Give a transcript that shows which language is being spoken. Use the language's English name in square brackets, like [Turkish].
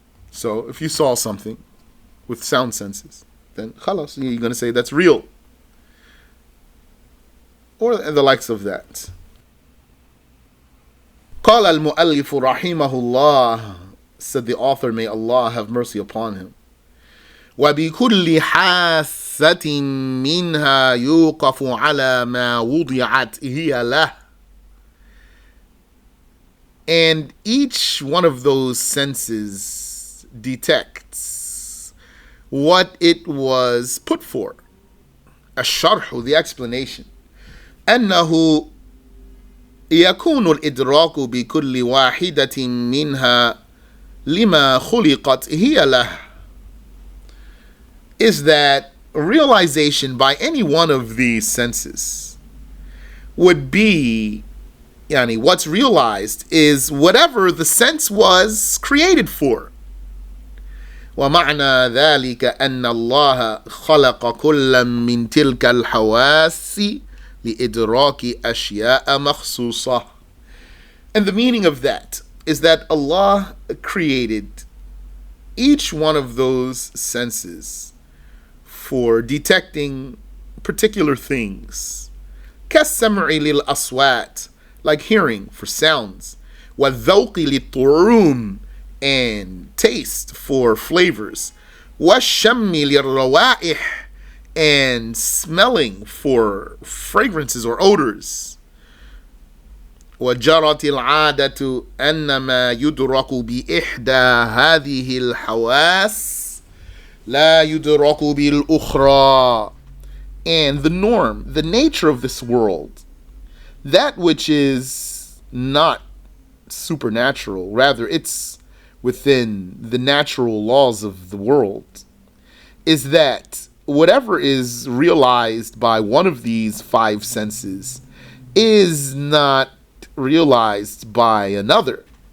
[English] So if you saw something with sound senses, then khalas, you're going to say that's real. Or the likes of that. [Arabic] قال المؤلف رحمه الله, [English] said the author, may Allah have mercy upon him. [Arabic] وبكل حاسة منها يوقف على ما وضعت هي له. [English] And each one of those senses detects what it was put for. [Arabic] الشرح, [English] the explanation. [Arabic] أنه يكون الإدراك بكل واحدة منها لما خلقت هي له, [English] is that realization by any one of these senses would be, yani what's realized is whatever the sense was created for. [Arabic] ومعنى ذلك أن الله خلق كل من تلك الحواس لإدراك أشياء مخصوصة. [English] And the meaning of that is that Allah created each one of those senses for detecting particular things. [Arabic] كالسمع للأصوات, [English] like hearing for sounds. [Arabic] والذوق للطعوم, [English] and taste for flavors. [Arabic] والشم للروائح, [English] and smelling for fragrances or odors. [Arabic] وجرت العادة أن ما يدرك بإحدى هذه الحواس لا يدرك بالأخرى. [English] and the norm, the nature of this world, that which is not supernatural, rather it's within the natural laws of the world, is that whatever is realized by one of these five senses is not realized by another.